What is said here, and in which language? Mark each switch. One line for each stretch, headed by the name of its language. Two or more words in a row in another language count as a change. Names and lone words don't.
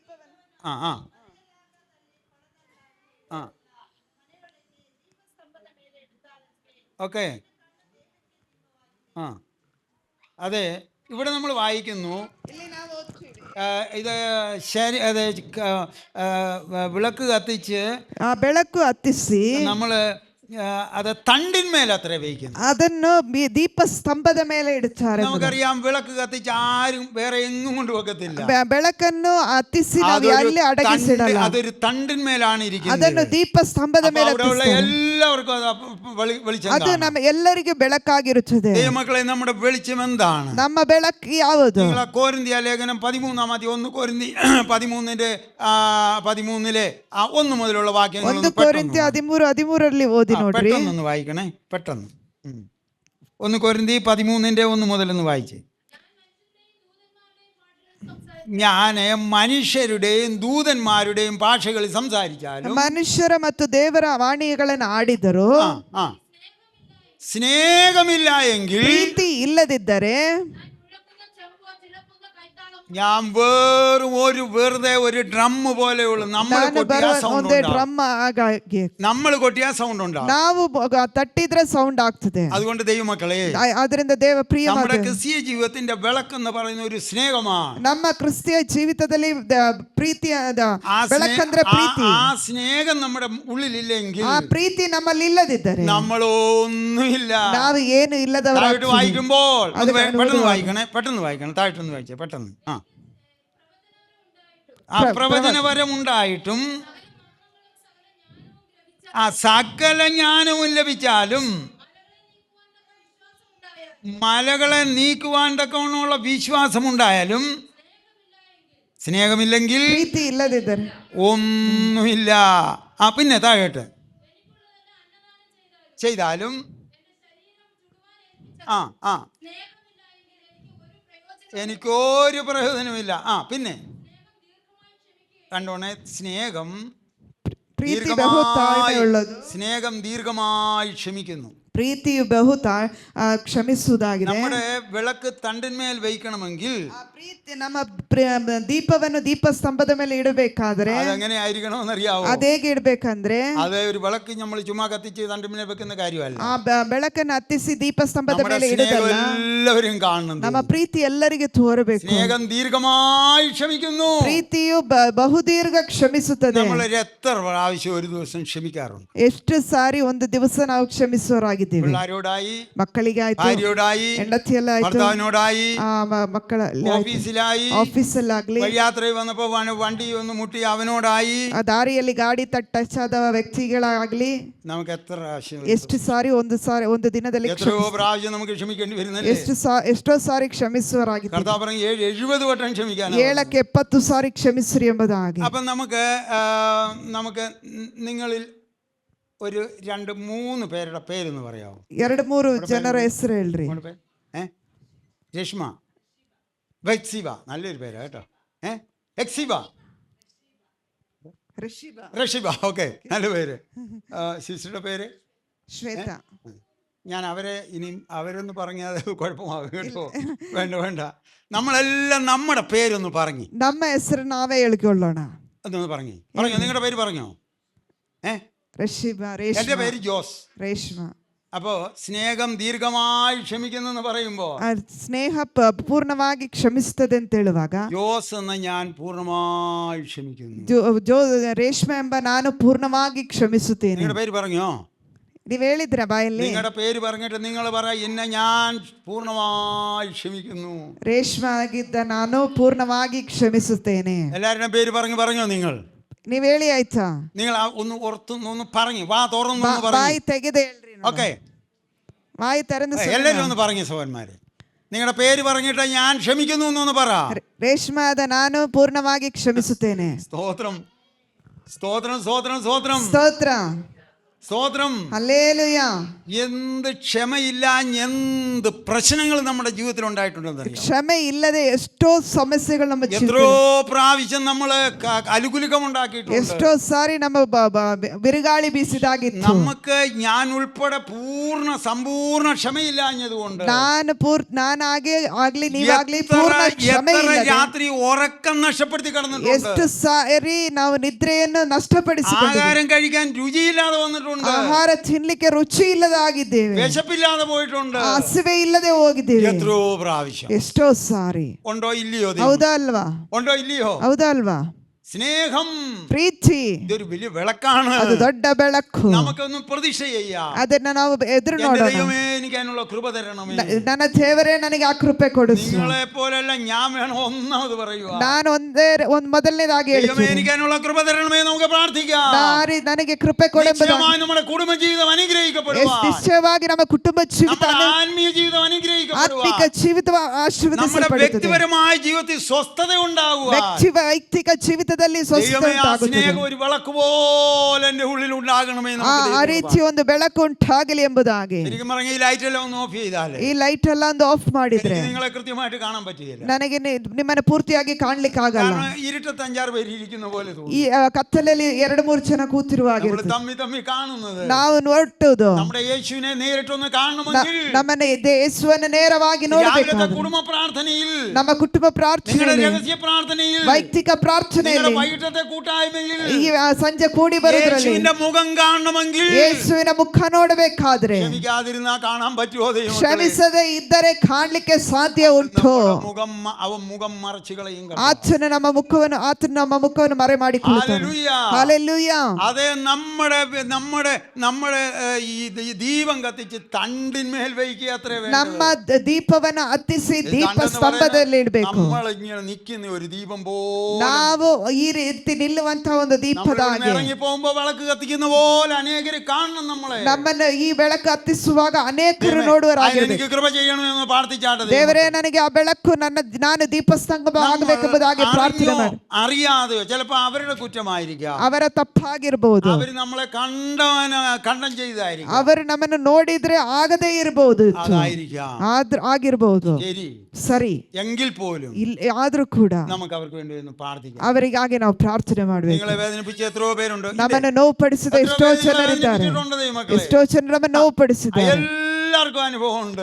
Malayalam: ഓക്കെ. അതെ, ഇവിടെ നമ്മൾ വായിക്കുന്നു. ഇത് ശരി, അതെ, വിളക്ക് കത്തിച്ച്
Kannada: ಬೆಳಕು ಹತ್ತಿಸಿ
Malayalam: നമ്മൾ അത് തണ്ടിന്മേൽ അത്ര വയ്ക്കുന്നു.
Kannada: ಅದನ್ನು ದೀಪಸ್ತಂಭದ ಮೇಲೆ ಇಡುತ್ತಾರೆ.
Malayalam: നമുക്കറിയാം വിളക്ക് കത്തിച്ച് ആരും വേറെ എങ്ങും കൊണ്ടുവെക്കത്തില്ല.
Kannada: ಬೆಳಕನ್ನು ಹತ್ತಿಸಿ ನಾವು ಅಲ್ಲಿ ಅಡಗಿಸಿಡಲ್ಲ.
Malayalam: അതൊരു തണ്ടിന്മേലാണ് ഇരിക്കുന്നത്.
Kannada: ಅದನ್ನು ದೀಪಸ್ತಂಭದ ಮೇಲೆ
Malayalam: എല്ലാവർക്കും വെളിച്ചം.
Kannada: ಅದು ನಮ್ಮ ಎಲ್ಲರಿಗೂ ಬೆಳಕಾಗಿರುತ್ತದೆ.
Malayalam: ദൈവമക്കളെ, നമ്മുടെ വെളിച്ചം എന്താണ്?
Kannada: ನಮ್ಮ ಬೆಳಕು ಯಾವುದು?
Malayalam: നിങ്ങൾ കൊരിന്ത്യ ലേഖനം 13 കൊരിന്തി 13 1 മുതലുള്ള വാക്യങ്ങൾ 1 കൊരിന്ത്യ 13
Kannada: ಓದಿ ನೋಡ್ರಿ.
Malayalam: പെട്ടെന്ന് വായിക്കണേ, പെട്ടെന്ന്. 1 കൊരിന്തി 13 1 മുതലൊന്ന് വായിച്ചേ. ഞാൻ മനുഷ്യരുടെയും ദൂതന്മാരുടെയും ഭാഷകളിൽ സംസാരിച്ചാലും
Kannada: ಮನುಷ್ಯರ ಮತ್ತು ದೇವರ ವಾಣಿಗಳನ್ನು ಆಡಿದರು,
Malayalam: സ്നേഹമില്ല എങ്കിൽ,
Kannada: ಪ್ರೀತಿ ಇಲ್ಲದಿದ್ದರೆ
Malayalam: ഞാൻ വെറുതെ ഒരു ഡ്രം പോലെയുള്ള നമ്മൾ കൊട്ടിയ സൗണ്ട് ഉണ്ടാവും.
Kannada: ನಾವು ತಟ್ಟಿದ್ರೆ ಸೌಂಡ್ ಆಗ್ತದೆ.
Malayalam: അതുകൊണ്ട് ദൈവമക്കളെ,
Kannada: ಅದರಿಂದ ದೇವ ಪ್ರಿಯ
Malayalam: നമ്മുടെ ക്രിസ്തീയ ജീവിതത്തിന്റെ വിളക്കെന്ന് പറയുന്ന ഒരു സ്നേഹമാണ്.
Kannada: ನಮ್ಮ ಕ್ರಿಸ್ತಿಯ ಜೀವಿತದಲ್ಲಿ ಪ್ರೀತಿಯ ಬೆಳಕಂದ್ರೆ ಪ್ರೀತಿ.
Malayalam: ആ സ്നേഹം നമ്മുടെ ഉള്ളിലില്ലെങ്കിൽ,
Kannada: ಆ ಪ್ರೀತಿ ನಮ್ಮಲ್ಲಿ ಇಲ್ಲದಿದ್ದರೆ
Malayalam: നമ്മളൊന്നുമില്ല.
Kannada: ನಾವು ಏನು ಇಲ್ಲದವರಾಗಿ
Malayalam: വായിക്കുമ്പോൾ പെട്ടെന്ന് വായിക്കണം, താഴോട്ടൊന്ന് വായിച്ചേ പെട്ടെന്ന്. ആ പ്രവചനപരമുണ്ടായിട്ടും ആ സകല ജ്ഞാനവും ലഭിച്ചാലും മലകളെ നീക്കുവാൻ തക്കവണ്ണമുള്ള വിശ്വാസമുണ്ടായാലും സ്നേഹമില്ലെങ്കിൽ
Kannada: ಪ್ರೀತಿ ಇಲ್ಲದಿದ್ದರೆ
Malayalam: ഒന്നുമില്ല. പിന്നെ താഴോട്ട് ചെയ്താലും എനിക്കൊരു പ്രയോജനമില്ല. പിന്നെ കണ്ടോണേ, സ്നേഹം ദീർഘമായി ക്ഷമിക്കുന്നു.
Kannada: ಪ್ರೀತಿಯು ಬಹು ಕ್ಷಮಿಸುವುದಾಗಿದೆ.
Malayalam: നമ്മുടെ വിളക്ക് തണ്ടിന്മേൽ വയ്ക്കണമെങ്കിൽ,
Kannada: ನಮ್ಮ ದೀಪವನ್ನು ದೀಪಸ್ತಂಭದ ಮೇಲೆ ಇಡಬೇಕಾದ್ರೆ
Malayalam: അതെങ്ങനെ ആയിരിക്കണമെന്നറിയാവോ?
Kannada: ಅದೇಗೆ ಇಡಬೇಕಂದ್ರೆ,
Malayalam: അതെ, ഒരു വിളക്ക് നമ്മൾ ചുമ്മാ കത്തിച്ച് തണ്ടിന്മേൽ വെക്കുന്ന കാര്യമല്ല.
Kannada: ಆ ಬೆಳಕನ್ನು ಹತ್ತಿಸಿ ದೀಪಸ್ತಂಭದ ಮೇಲೆ ಇಡುವುದಲ್ಲ.
Malayalam: എല്ലാവരും കാണുന്നുണ്ട്.
Kannada: ನಮ್ಮ ಪ್ರೀತಿ ಎಲ್ಲರಿಗೆ ತೋರಬೇಕು.
Malayalam: സ്നേഹം ദീർഘമായി ക്ഷമിക്കുന്നു.
Kannada: ಪ್ರೀತಿಯು ಬಹುದೀರ್ಘ ಕ್ಷಮಿಸುತ್ತದೆ.
Malayalam: നമ്മൾ എത്ര പ്രാവശ്യം ഒരു ദിവസം ക്ഷമിക്കാറുണ്ട്?
Kannada: ಎಷ್ಟು ಸಾರಿ ಒಂದು ದಿವಸ ನಾವು ಕ್ಷಮಿಸುವರಾಗಿದ್ದೇವೆ.
Malayalam: പിള്ളാരോടായി,
Kannada: ಮಕ್ಕಳಿಗೆ ಆಯ್ತು,
Malayalam: ഭാര്യയോടായി,
Kannada: ಹೆಂಡತಿಯಲ್ಲಾಯ್ತು,
Malayalam: ഭർത്താവിനോടായി,
Kannada: ಮಕ್ಕಳಲ್ಲಿ,
Malayalam: ഓഫീസിലായി,
Kannada: ಆಫೀಸಲ್ಲಾಗ್ಲಿ,
Malayalam: യാത്രയിൽ വന്നപ്പോ വണ്ടി ഒന്ന് മുട്ടി അവനോടായി,
Kannada: ದಾರಿಯಲ್ಲಿ ಗಾಡಿ ಟಚ್ ಆದ ವ್ಯಕ್ತಿಗಳಾಗ್ಲಿ,
Malayalam: നമുക്ക് എത്ര പ്രാവശ്യം,
Kannada: ಎಷ್ಟು ಸಾರಿ ಒಂದು ದಿನದಲ್ಲಿ
Malayalam: എത്രയോ പ്രാവശ്യം നമുക്ക് ക്ഷമിക്കേണ്ടി വരുന്നല്ലേ?
Kannada: ಎಷ್ಟೋ ಸಾರಿ ಕ್ಷಮಿಸುವರಾಗಿದ್ದೇವೆ.
Malayalam: കർത്താവ് പറഞ്ഞു 70 വട്ടം ക്ഷമിക്കാൻ.
Kannada: 70 ಸಾರಿ ಕ್ಷಮಿಸಿರಿ ಎಂಬುದಾಗಿ.
Malayalam: അപ്പൊ നമുക്ക് നിങ്ങളിൽ ഒരു 2-3 പേരുടെ പേരെന്ന് പറയാമോ?
Kannada: 2-3 ಜನರ ಹೆಸರು ಹೇಳ್ರಿ.
Malayalam: രശ്മ, വെക്സിബ, നല്ലൊരു പേരാ കേട്ടോ. എക്സിബ, റഷിബ, ഓക്കെ, നല്ല പേര്. സിസ്റ്ററുടെ പേര് ശ്വേത. ഞാൻ അവരൊന്ന് പറഞ്ഞാൽ കുഴപ്പമാകും കേട്ടോ. വേണ്ട, നമ്മളെല്ലാം നമ്മുടെ പേരൊന്ന് പറഞ്ഞു,
Kannada: ನಮ್ಮ ಹೆಸರು ನಾವೇ ಹೇಳಿಕೊಳ್ಳೋಣ.
Malayalam: അതൊന്ന് പറഞ്ഞോ, നിങ്ങളുടെ പേര് പറഞ്ഞോ? റഷിബ, എന്റെ പേര് ജോസ്. രേഷ്മ. അപ്പോ സ്നേഹം ദീർഘമായി ക്ഷമിക്കുന്നു പറയുമ്പോ,
Kannada: ಸ್ನೇಹ ಪೂರ್ಣವಾಗಿ ಕ್ಷಮಿಸುತ್ತದೆ ಅಂತ ಹೇಳುವಾಗ,
Malayalam: ജോസ് എന്ന ഞാൻ പൂർണ്ണമായി ക്ഷമിക്കുന്നു.
Kannada: ರೇಷ್ಮೆ ಎಂಬ ನಾನು ಪೂರ್ಣವಾಗಿ ಕ್ಷಮಿಸುತ್ತೇನೆ.
Malayalam: നിങ്ങളുടെ പേര് പറഞ്ഞോ?
Kannada: ನೀವು ಹೇಳಿದ್ರ ಬಾಯಲ್ಲಿ?
Malayalam: നിങ്ങളുടെ പേര് പറഞ്ഞിട്ട് നിങ്ങൾ പറ, എന്നെ ഞാൻ പൂർണ്ണമായി ക്ഷമിക്കുന്നു.
Kannada: ರೇಷ್ಮೆ ಆಗಿದ್ದ ನಾನು ಪೂರ್ಣವಾಗಿ ಕ್ಷಮಿಸುತ್ತೇನೆ.
Malayalam: എല്ലാവരുടെയും പേര് പറഞ്ഞോ നിങ്ങൾ?
Kannada: ನೀವ್ ಹೇಳಿ ಆಯ್ತಾ?
Malayalam: നിങ്ങൾ ഒന്ന് പറഞ്ഞു, വാ തുറന്നു
Kannada: ಬಾಯಿ ತೆಗೆದು ಹೇಳ್ರಿ.
Malayalam: ഓക്കെ,
Kannada: ಬಾಯಿ ತೆರೆದು
Malayalam: എല്ലാവരും ഒന്ന് പറഞ്ഞു സഹോദരന്മാരെ. നിങ്ങളുടെ പേര് പറഞ്ഞിട്ട് ഞാൻ ക്ഷമിക്കുന്നു എന്നൊന്ന് പറ.
Kannada: ರೇಷ್ಮೆ ಆದ ನಾನು ಪೂರ್ಣವಾಗಿ ಕ್ಷಮಿಸುತ್ತೇನೆ.
Malayalam: സ്തോത്രം, സ്തോത്രം, സ്തോത്രം, സ്തോത്രം,
Kannada: ಸ್ತೋತ್ರ,
Malayalam: സ്തോത്രം. ഹല്ലേലൂയ. എന്ത് ക്ഷമയില്ല, എന്ത് പ്രശ്നങ്ങൾ നമ്മുടെ ജീവിതത്തിൽ ഉണ്ടായിട്ടുണ്ടെന്ന് അറിയാം.
Kannada: ಕ್ಷಮ ಇಲ್ಲದೆ ಎಷ್ಟೋ ಸಮಸ್ಯೆಗಳು ನಮ್ಮ
Malayalam: എത്രയോ പ്രാവശ്യം നമ്മള് അലുകുലുക്കം ഉണ്ടാക്കിയിട്ടുണ്ട്.
Kannada: ಎಷ್ಟೋ ಸಾರಿ ನಮ್ಮ ಬಿರುಗಾಳಿ ಬೀಸಿದಾಗಿತ್ತು.
Malayalam: നമുക്ക് ഞാൻ ഉൾപ്പെടെ സമ്പൂർണ്ണ ക്ഷമയില്ലാഞ്ഞതുകൊണ്ട്
Kannada: ನಾನಾಗೆ ಆಗ್ಲಿ ನೀವಾಗ್ಲಿ ಪೂರ್ಣ ಕ್ಷಮೆ ಇಲ್ಲ.
Malayalam: രാത്രി ഉറക്കം നഷ്ടപ്പെടുത്തി കിടന്നിട്ടുണ്ട്.
Kannada: ಎಷ್ಟು ಸಾರಿ ನಾವು ನಿದ್ರೆಯನ್ನು ನಷ್ಟಪಡಿಸಿಕೊಂಡಿದ್ದೇವೆ.
Malayalam: ആഹാരം കഴിക്കാൻ രുചിയില്ലാതെ വന്നിട്ടുണ്ട്.
Kannada: ಆಹಾರ ತಿನ್ಲಿಕ್ಕೆ ರುಚಿ ಇಲ್ಲದಾಗಿದ್ದೇವೆ.
Malayalam: വിശപ്പില്ലാതെ പോയിട്ടുണ്ട്.
Kannada: ಹಸಿವೆ ಇಲ್ಲದೆ ಹೋಗಿದ್ದೇವೆ.
Malayalam: എത്രയോ പ്രാവശ്യം.
Kannada: ಎಷ್ಟೋ ಸಾರಿ.
Malayalam: ഉണ്ടോ ഇല്ലയോ?
Kannada: ಹೌದಾ ಅಲ್ವಾ?
Malayalam: ഉണ്ടോ ഇല്ലയോ?
Kannada: ಹೌದಾ ಅಲ್ವಾ?
Malayalam: സ്നേഹം
Kannada: ಪ್ರೀತಿ
Malayalam: ഇതൊരു വലിയ വിളക്കാണ്.
Kannada: ಅದು ದೊಡ್ಡ ಬೆಳಕು.
Malayalam: നമുക്കൊന്ന് പ്രതീക്ഷ ചെയ്യാം.
Kannada: ಅದನ್ನ ನಾವು ಎದುರು
Malayalam: എന്റെ
Kannada: ನೋಡೋಣ.
Malayalam: ദൈവമേ എനിക്ക് അതിനുള്ള കൃപ തരണമേ.
Kannada: ನನ್ನ ದೇವರೇ ನನಗೆ ಆ ಕೃಪೆ ಕೊಡಿಸು.
Malayalam: നിങ്ങളെ പോലെയല്ല ഞാൻ വേണം ഒന്നാമത് പറയുക.
Kannada: ನಾನು ಮೊದಲನೇದಾಗಿ
Malayalam: ദൈവമേ
Kannada: ಹೇಳ್ತೀನಿ,
Malayalam: എനിക്ക് അതിനുള്ള കൃപ തരണമേ. നമുക്ക് പ്രാർത്ഥിക്കാം.
Kannada: ನನಗೆ ಕೃಪೆ ಕೊಡೆಂಬುದಾಗಿ.
Malayalam: നിശ്ചയമായി നമ്മുടെ കുടുംബജീവിതം അനുഗ്രഹിക്കപ്പെടുവാൻ,
Kannada: ನಿಶ್ಚಯವಾಗಿ ನಮ್ಮ ಕುಟುಂಬ ಜೀವಿತ,
Malayalam: നമ്മുടെ ആത്മീയ ജീവിതം അനുഗ്രഹിക്കപ്പെടുവാൻ,
Kannada: ಆತ್ಮಿಕ ಜೀವಿತ
Malayalam: നമ്മുടെ
Kannada: ಆಶೀರ್ವದಿಸಲ್ಪಡುತ್ತದೆ.
Malayalam: വ്യക്തിപരമായ ജീവിതത്തിൽ സ്വസ്ഥത ഉണ്ടാകുവാൻ
Kannada: ವೈಯಕ್ತಿಕ ಜೀವಿತದಲ್ಲಿ ಸ್ವಸ್ಥತೆ
Malayalam: ദൈവമേ ആ
Kannada: ಉಂಟಾಗುತ್ತದೆ.
Malayalam: സ്നേഹം ഒരു വിളക്ക് പോലെ എന്റെ ഉള്ളിൽ ഉണ്ടാകണമേ.
Kannada: ಆ ರೀತಿ ಒಂದು ಬೆಳಕು ಉಂಟಾಗಲಿ ಎಂಬುದಾಗಿ.
Malayalam: ശരിക്കും പറഞ്ഞ ഈ ലൈറ്റ് എല്ലാം ഒന്ന് ഓഫ് ചെയ്താലേ
Kannada: ಈ ಲೈಟ್ ಎಲ್ಲ ಒಂದು ಆಫ್ ಮಾಡಿದ್ರೆ
Malayalam: എനിക്ക് നിങ്ങളെ കൃത്യമായിട്ട് കാണാൻ പറ്റുകയില്ല.
Kannada: ನನಗೆ ನಿಮ್ಮನ್ನ ಪೂರ್ತಿಯಾಗಿ ಕಾಣ್ಲಿಕ್ಕೆ ಆಗಲ್ಲ.
Malayalam: കാരണം ഇരുട്ടത്ത് 5-6 പേര് ഇരിക്കുന്ന പോലെ തോന്നും.
Kannada: ಈ ಕತ್ತಲಲ್ಲಿ 2-3 ಜನ ಕೂತಿರುವಾಗ
Malayalam: നമ്മൾ തമ്മി കാണുന്നത്
Kannada: ನಾವು ನೋಡುವುದು
Malayalam: നമ്മുടെ യേശുവിനെ നേരിട്ടൊന്ന് കാണണമെങ്കിൽ
Kannada: ನಮ್ಮನ್ನ ಯೇಸುವನ್ನು ನೇರವಾಗಿ
Malayalam: രാവിലത്തെ
Kannada: ನೋಡಬೇಕಾದ್ರೆ
Malayalam: കുടുംബ പ്രാർത്ഥനയിൽ,
Kannada: ನಮ್ಮ ಕುಟುಂಬ
Malayalam: നിങ്ങളുടെ
Kannada: ಪ್ರಾರ್ಥನೆಯಲ್ಲಿ,
Malayalam: രഹസ്യ പ്രാർത്ഥനയിൽ,
Kannada: ವೈಯಕ್ತಿಕ ಪ್ರಾರ್ಥನೆಯಲ್ಲಿ,
Malayalam: നിങ്ങളുടെ വൈകിട്ടത്തെ കൂട്ടായ്മയിൽ
Kannada: ಈ ಸಂಜೆ ಕೂಡಿ ಬರುವುದರಲ್ಲಿ
Malayalam: യേശുവിന്റെ മുഖം കാണണമെങ്കിൽ
Kannada: ಯೇಸುವಿನ ಮುಖ ನೋಡಬೇಕಾದ್ರೆ
Malayalam: ക്ഷമിക്കാതിരുന്നാ കാണാൻ പറ്റുമോ ദൈവമേ?
Kannada: ಕ್ಷಮಿಸದೆ ಇದ್ದರೆ ಕಾಣ್ಲಿಕ್ಕೆ ಸಾಧ್ಯ ಉಂಟು.
Malayalam: മുഖം മറച്ചു കളയും.
Kannada: ಆತನು ನಮ್ಮ ಮುಖವನ್ನು ಮರೆ ಮಾಡಿಕೊಳ್ಳುತ್ತಾನೆ.
Malayalam: ഹല്ലേലൂയ. അതെ, നമ്മുടെ ഈ ദീപം കത്തിച്ച് തണ്ടിന്മേൽ വയ്ക്കുക. അത്രേ
Kannada: ನಮ್ಮ ದೀಪವನ್ನು ಹತ್ತಿಸಿ ದೀಪ ಸ್ತಂಭದಲ್ಲಿ ಇಡಬೇಕು.
Malayalam: നമ്മളിങ്ങനെ നിൽക്കുന്ന ഒരു ദീപം പോലെ,
Kannada: ನಾವು ಈ ರೀತಿ ನಿಲ್ಲುವಂತಹ ಒಂದು ದೀಪದ ಹಾಗೆ
Malayalam: ഇറങ്ങി പോകുമ്പോ വിളക്ക് കത്തിക്കുന്ന പോലെ അനേകര് കാണണം നമ്മളെ.
Kannada: ನಮ್ಮನ್ನು ಈ ಬೆಳಕು ಹತ್ತಿಸುವಾಗ ಅನೇಕರು ನೋಡುವರಾಗಿರಬೇಕು.
Malayalam: എനിക്ക് കൃപ ചെയ്യണമെന്ന് പ്രാർത്ഥിച്ചാട്ടെ.
Kannada: ದೇವರೇ, ನನಗೆ ಆ ಬೆಳಕು ನಾನು ದೀಪಸ್ತಂಭ ಆಗಬೇಕೆಂಬುದಾಗಿ ಪ್ರಾರ್ಥನೆ ಮಾಡಿ.
Malayalam: അറിയാതെയോ ചിലപ്പോ അവരുടെ കുറ്റമായിരിക്കാം,
Kannada: ಅವರ ತಪ್ಪಾಗಿರಬಹುದು,
Malayalam: അവര് നമ്മളെ കണ്ടം ചെയ്തായിരിക്കും,
Kannada: ಅವರು ನಮ್ಮನ್ನು ನೋಡಿದ್ರೆ ಆಗದೇ ಇರಬಹುದು,
Malayalam: അതായിരിക്കാം,
Kannada: ಆಗಿರಬಹುದು.
Malayalam: ശരി,
Kannada: ಸರಿ,
Malayalam: എങ്കിൽ പോലും
Kannada: ಆದ್ರೂ ಕೂಡ
Malayalam: നമുക്ക് അവർക്ക് വേണ്ടി ഒന്ന് പ്രാർത്ഥിക്കാം.
Kannada: ಅವರಿಗಾಗಿ ನಾವು ಪ್ರಾರ್ಥನೆ ಮಾಡಬೇಕು.
Malayalam: നിങ്ങളെ വേദനിപ്പിച്ച എത്രയോ പേരുണ്ട്.
Kannada: ನಮ್ಮನ್ನು ನೋವುಪಡಿಸಿದ ಎಷ್ಟೋ ಜನರಿದ್ದಾರೆ. ಎಷ್ಟೋ ಜನರು ನಮ್ಮನ್ನು ನೋವುಪಡಿಸಿದ್ದಾರೆ.
Malayalam: എല്ലാവർക്കും അനുഭവം ഉണ്ട്.